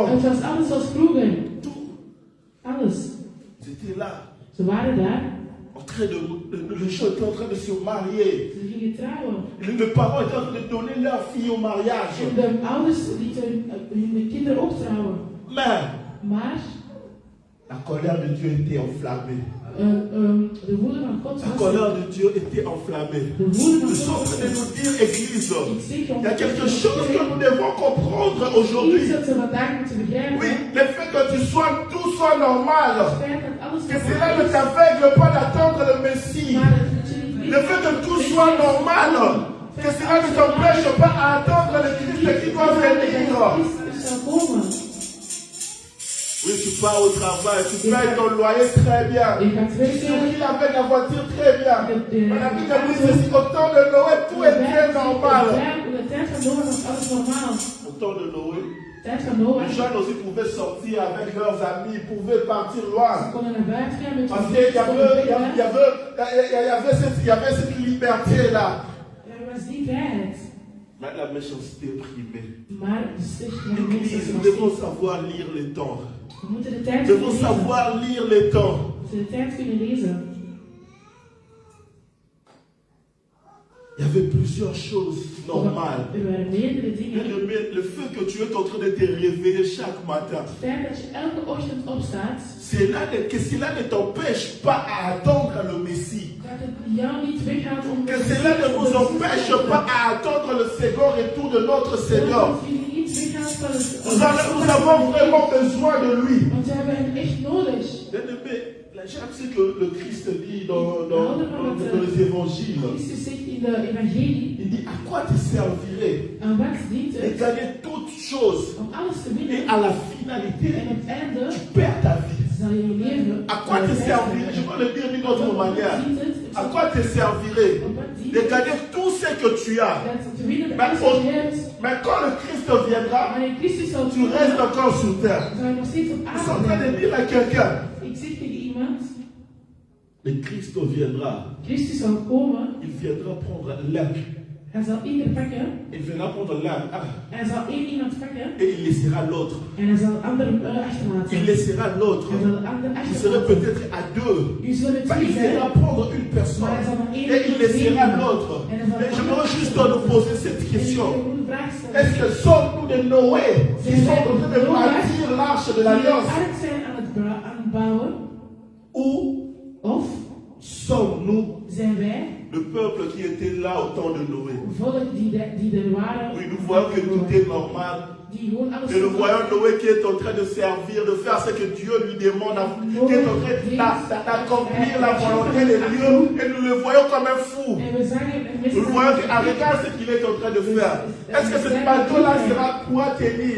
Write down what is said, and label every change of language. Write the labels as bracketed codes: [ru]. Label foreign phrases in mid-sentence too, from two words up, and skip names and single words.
[nl] Het was alles zoals vroeger. [fr] Tout. [nl] Alles. [fr] C'était là. [nl] Ze waren daar. [fr] En train de, les gens étaient en train de se marier. [nl] Ze gingen trouwen. [fr] Les parents étaient en train de donner leur fille au mariage. [nl] En de ouders lieten hun kinderen ook trouwen. [fr] Mais [nl] Maar [fr] la colère de Dieu était enflammée. [nl] de woede van God [fr] La [nl] was [fr] colère de Dieu était enflammée. [nl] de woede van [fr] Nous sommes en [nl] God. [fr] train de nous dire, Église, [nl] Ik zeg [fr] il y a quelque chose que nous devons comprendre [nl] iets [fr] aujourd'hui. [nl] dat ze vandaag moeten begrijpen. [fr] Oui, le fait que tu sois, tout soit normal. [nl] Het feit dat alles [fr] Que cela [nl] normaal [fr] ne [nl] is. [fr] t'aveugle pas d'attendre le Messie. [nl] Maar dat je niet [fr] Le fait que tout soit normal. Que cela ne t'empêche pas à attendre le Christ qui doit venir. [nl] Christus zal komen. [fr] Oui, tu pars au travail, tu payes ton loyer très bien. [nl] Je gaat [fr] Tu [nl] werken. [fr] souris avec la voiture très bien. Mais la Bible dit ceci, au temps de Noé, tout était normal. [nl] De tijd van Noach was alles normaal. [fr] Au temps de Noé, [nl] De tijd van Noach. [fr] les gens aussi pouvaient sortir avec leurs amis, ils pouvaient partir loin. [nl] Ze konden naar buiten gaan met [fr] Parce [nl] hun [fr] qu'il [nl] vrienden. [fr] y avait cette liberté-là. [nl] Er was die vrijheid. [fr] Mais la méchanceté primait. [nl] Maar de slechte van de mensen [fr] Église, [nl] is [fr] nous [nl] nog [fr] devons [nl] steeds. [fr] savoir lire les temps. [nl] We moeten de tijd [fr] Nous [nl] kunnen [fr] devons [nl] lezen. [fr] savoir lire les temps. [nl] We moeten de tijd kunnen lezen. [fr] Il y avait plusieurs choses normales. [nl] Er waren meerdere dingen. [fr] Le fait que tu es en train de te réveiller chaque matin, [nl] Het feit dat je elke ochtend opstaat, [fr] que cela ne t'empêche pas à attendre le Messie. [nl] dat het jou niet weghaalt om [fr] Que cela ne nous empêche pas à attendre le second retour de notre Seigneur. [nl] Dat het je niet weghaalt van het- [fr] Nous avons vraiment besoin de lui. [nl] Want we hebben hem echt nodig. [fr] Bien-aimé, j'aime ce que le Christ dit dans les évangiles. [nl] Christus zegt in de evangelie, [fr] Il dit, à quoi te servirait [nl] aan wat dient [fr] de [nl] het [fr] gagner toutes choses [nl] om alles te [fr] et [nl] winnen [fr] à la finalité, [nl] en op het einde [fr] tu perds ta vie. [nl] zal je leven. [fr] À quoi te servirait, je vais le dire d'une autre manière, à quoi te servirait [nl] Op wat dient [fr] de [nl] het [fr] gagner tout ce que tu as. [nl] dat te winnen Maar alles wat je hebt. [fr] Mais quand le Christ viendra, [nl] Wanneer Christus zal [fr] tu restes [nl] komen, [fr] encore sur terre. [nl] zal je nog steeds op [fr] Je suis en [nl] aarde [fr] train de [nl] zijn. [fr] dire à quelqu'un, [nl] Ik zeg tegen iemand, [fr] le Christ viendra. [nl] Christus zal komen, [fr] Il viendra prendre l'un. [nl] hij zal ieder pakken, [fr] Il viendra prendre l'un [nl] hij zal één iemand pakken [fr] et il laissera l'autre. [nl] en hij zal anderen achterlaten. [fr] Il laissera l'autre. [nl] Hij zal de ander [fr] Il serait [nl] achterlaten. [fr] peut-être à deux. [nl] U zullen het [fr] Mais il [nl] niet zijn, [fr] viendra prendre une personne [nl] maar hij zal maar één [fr] et il laissera [nl] nemen. [fr] l'autre. [nl] En hij zal [fr] Mais je [nl] de [fr] voudrais [nl] ander [fr] juste [nl] achterlaten. [fr] nous poser cette [nl] En ik [fr] question. [nl] wil een vraag stellen. [fr] Est-ce que sommes-nous des Noé qui sont en train de bâtir l'arche de [nl] Die [fr] l'Alliance? [nl] ark zijn aan het bouwen, [fr] Ou [nl] of [fr] sommes-nous [nl] zijn wij [fr] le peuple qui était là au temps de Noé? [nl] volk die er waren, [fr] Oui, nous voyons que tout est normal. [nl] die gewoon alles [fr] Et nous voyons Noé qui est en train de servir, de faire ce que Dieu lui demande, qui est en train d'accomplir la volonté de Dieu. Et nous le voyons comme un fou. [nl] En we zagen en [fr] Nous le voyons regarde ce qu'il est en train de faire. Est-ce que ce bateau-là pourra tenir?